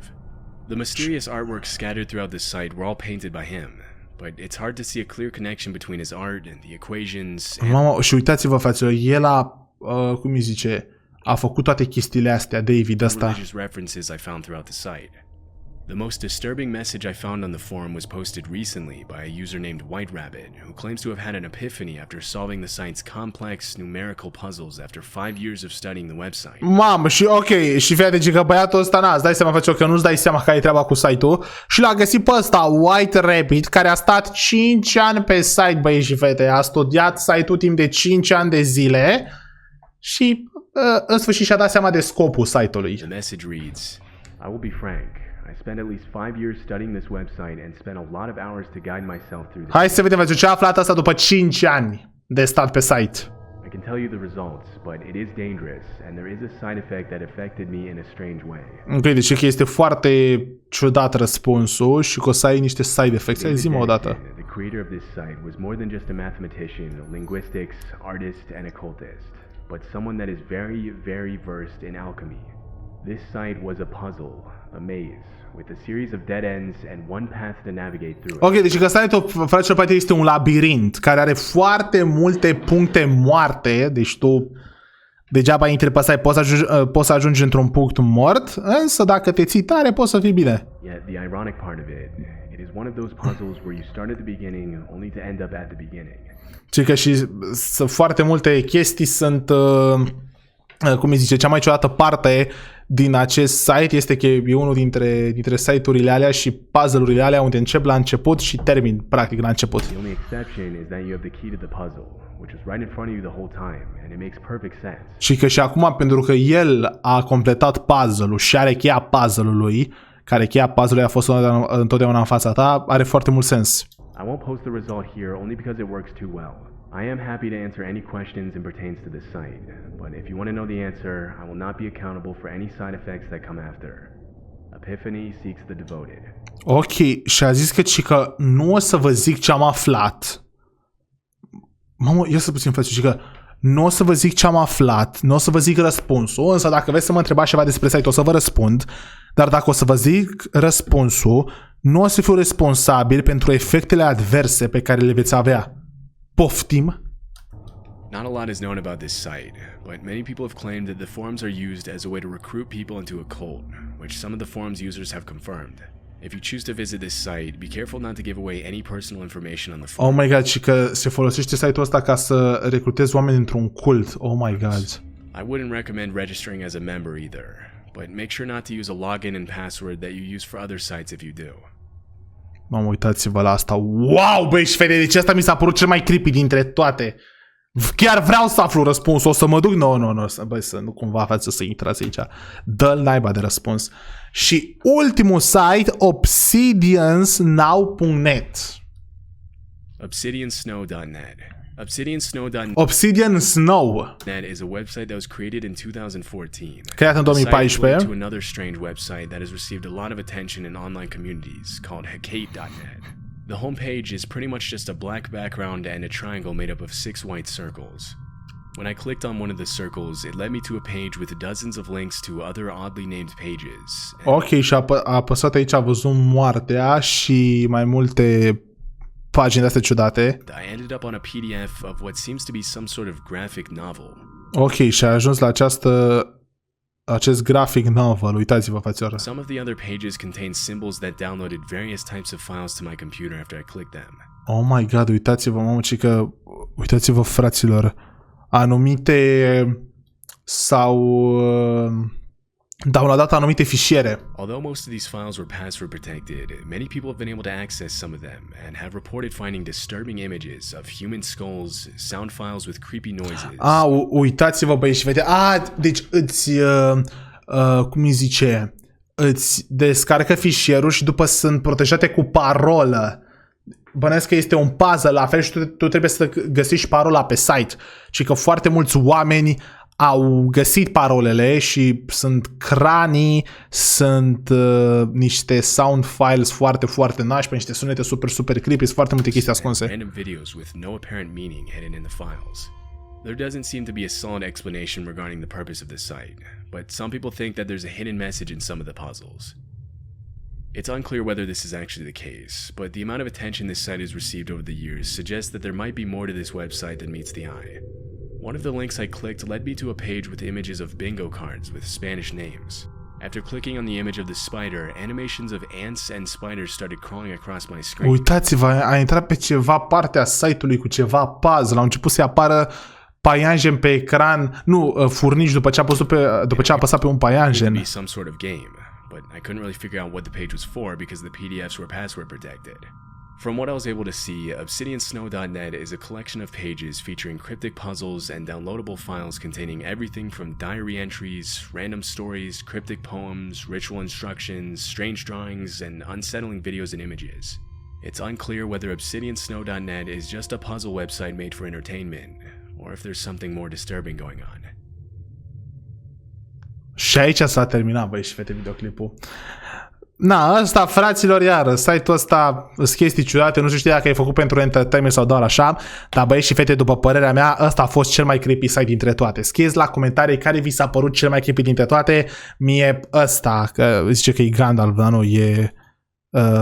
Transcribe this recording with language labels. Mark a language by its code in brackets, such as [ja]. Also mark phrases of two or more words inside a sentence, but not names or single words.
[en] The mysterious artwork scattered throughout the site were all painted by him, but it's hard to see a clear connection between his art and the equations and [ro] Mama, și uitați-vă, fraților, el a, cum îi zice, a făcut toate chestiile astea, David ăsta. [en] religious references I found throughout the site. The most disturbing message I found on the forum was posted recently by a user named White Rabbit, who claims to have had an epiphany after solving the site's complex numerical puzzles after 5 years of studying the website. [ro] Mamă, și ok, și fii atent că băiatul ăsta, îți dai seama, face că nu-ți dai seama care e treaba cu site-ul și l-a găsit pe ăsta, White Rabbit, care a stat 5 ani pe site, băieți și fete, a studiat site-ul timp de 5 ani de zile și în sfârșit și-a dat seama de scopul site-ului. [en] The message reads, I will be frank, I spent at least 5 years studying this website and spent a lot of hours to guide myself through this. [ro] Hai să vedem ce a aflat asta după 5 ani de stat pe site. [en] I can tell you the results, but it is dangerous and there is a side effect that affected me in a strange way. [ro] Ok, deci că este foarte ciudat răspunsul și că o să ai niște [en] side effects. [ro] Hai zi-mă o dată. [en] The creator of this site was more than just a mathematician, linguistics, artist, and occultist, but someone that is very, very versed in alchemy. This site was a puzzle, a maze, with a series of dead ends and one path to navigate through it. [ro] Ok, deci că site-ul, fraților, poate este un labirint care are foarte multe puncte moarte, deci tu degeaba intri pe site, poți să ajungi într-un punct mort, însă dacă te ții tare poți să fii bine. [en] Yet the ironic part of it is one of those puzzles where you start at the beginning only to end up at the beginning. [ro] Și că și foarte multe chestii sunt, cum îi zice, cea mai ciudată parte din acest site este că e unul dintre site-urile alea și puzzle-urile alea unde încep la început și termin practic la început. [en] The only exception is that you have the key to the puzzle, which is right in front of you the whole time, and it makes perfect sense. [ro] Și că și acum, pentru că el a completat puzzle-ul și are cheia puzzle-ului, care cheia puzzle-ului a fost întotdeauna în fața ta, are foarte mult sens. [en] I won't post the result here only because it works too well. I am happy to answer any questions in pertains to this site, but if you want to know the answer, I will not be accountable for any side effects that come after. Epiphany seeks the devoted. [ro] Ok, și a zis că nu o să vă zic ce am aflat. Mamă, ia să puțin față, și că nu o să vă zic ce am aflat, nu o să vă zic răspunsul, însă dacă vreți să mă întrebați ceva despre site, o să vă răspund, dar dacă o să vă zic răspunsul, nu o să fiu responsabil pentru efectele adverse pe care le veți avea. Poftim? [en] Not a lot is known about this site, but many people have claimed that the forums are used as a way to recruit people into a cult, which some of the forums users have confirmed. If you choose to visit this site, be careful not to give away any personal information on the forum. Oh my god, [ro] și că se folosește site-ul ăsta ca să recrutezi oameni într-un cult. [en] Oh my god. I wouldn't recommend registering as a member either, but make sure not to use a login and password that you use for other sites if you do. [ro] Mamă, uitați-vă la asta. Wow, băi și fete, deci asta mi s-a părut cel mai creepy dintre toate. Chiar vreau să aflu răspunsul, o să mă duc. Nu, băi, să nu cumva față să intrați aici. Dă-l naiba de răspuns. Și ultimul site, obsidiansnow.net. Obsidiansnow.net. Obsidian Snow. [en] That is a website that was created in 2014. [ro] Creat în 2014. [en] To another strange website that has received a lot of attention in online communities called Hecate.net. The homepage is pretty much just a black background and a triangle made up of 6 white circles. When I clicked on one of the circles, it led me to a page with dozens of links to other oddly named pages. [ro] Ok, și a apăsat aici, a văzut moartea și mai multe pagini astea ciudate. [en] I ended up on a PDF of what seems to be some sort of graphic novel. [ro] Ok, și a ajuns la acest [en] graphic novel. [ro] Uitați-vă, fațioară. [en] Some of the other pages contain symbols that downloaded various types of files to my computer after I clicked them. Oh my god, [ro] uitați-vă, mamă, cică, uitați-vă, fraților, anumite sau downloadat anumite fișiere. [en] Although most of these files were password protected, many people have been able to access some of them and have reported finding disturbing images of human skulls, sound files with creepy noises. [ro] Uitați-vă, băi și fete. Deci îți cum îi zice? Îți descarcă fișierul și după sunt protejate cu parolă. Bănesc că este un puzzle la fel și tu trebuie să găsești parola pe site. Și că foarte mulți oameni au găsit parolele și sunt cranii, sunt niște [en] sound files [ro] foarte, foarte nașpa, niște sunete super, super creepy, sunt foarte multe chestii ascunse. [en] Random videos with no apparent meaning hidden in the files. There doesn't seem to be a solid explanation regarding the purpose of this site, but some people think that there's a hidden message in some of the puzzles. It's unclear whether this is actually the case, but the amount of attention this site has received over the years suggests that there might be more to this website than meets the eye. One of the links I clicked led me to a page with images of bingo cards with Spanish names. After clicking on the image of the spider, animations of ants and spiders started crawling across my screen. [ro] Uitați-vă, a intrat pe ceva parte a site-ului cu ceva puzzle, au început să-i apară paianjen pe ecran, furnici după ce a apăsat pe un paianjen. [en] Be some sort of game, but I couldn't really figure out what the page was for because the PDFs were password protected. From what I was able to see, obsidiansnow.net is a collection of pages featuring cryptic puzzles and downloadable files containing everything from diary entries, random stories, cryptic poems, ritual instructions, strange drawings, and unsettling videos and images. It's unclear whether obsidiansnow.net is just a puzzle website made for entertainment, or if there's something more disturbing going on. [ro] Și aici s-a terminat, băi și fete, videoclipul. Na, ăsta, fraților, iară, site-ul ăsta sunt chestii ciudate, nu știu dacă e făcut pentru entertainment sau doar așa, dar băieți și fete, după părerea mea, ăsta a fost cel mai creepy site dintre toate. Scrieți la comentarii care vi s-a părut cel mai creepy dintre toate. Mie ăsta, că zice că e Gandalf, dar nu, e 973ehtnamuh973.com.